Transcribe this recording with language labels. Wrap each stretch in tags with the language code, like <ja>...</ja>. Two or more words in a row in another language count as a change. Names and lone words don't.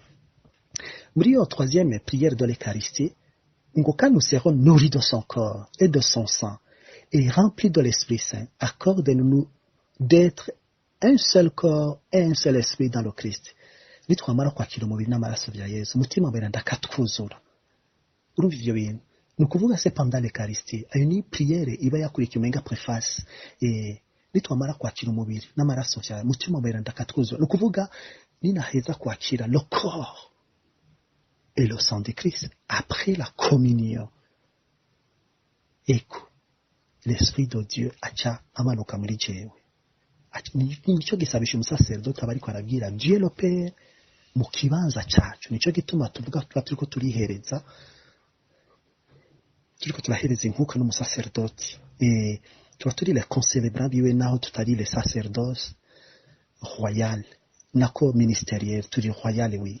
<rn>Muri yo</rn> <fr>troisième prière de l'Eucharistie, quand nous serons nourris de son corps et de son sang, et remplis de l'Esprit Saint, accorde-nous d'être un seul corps et un seul esprit dans le Christ.</fr> <rn>Nitwamara kwakira umubiri n'amaraso bya Yesu, umutima weranda katwuzura. Urumva ivyo bintu. Nukuvuga se</rn> <fr>pendant l'Eucharistie,</fr> <rn>ayo ni prière iba yakurikiye umenga préface. Nitwamara kwakira umubiri n'amaraso bya umutima weranda katwuzura. Nukuvuga ninaheza kwakira</rn> <fr>le corps et le sang de Christ après la communion.</fr> <rn>Eko</rn> <fr>l'Esprit de Dieu</fr> <rn>acha amanuka muri jewe. Nico gisabisha umusacerdote abariko arabwira</rn> <fr>Dieu le Père</fr> <rn>mu kibanza cyacu. Nico gituma tuvuga turiko turihereza turahereza inkuka n'umusacerdote. Tuba turi</rn> <fr>les concélébrants</fr> <rn>biwe naho tutari</rn> <fr>les sacerdotes royal</fr> <rn>nako ministériel turi</rn> <fr>royal oui.</fr>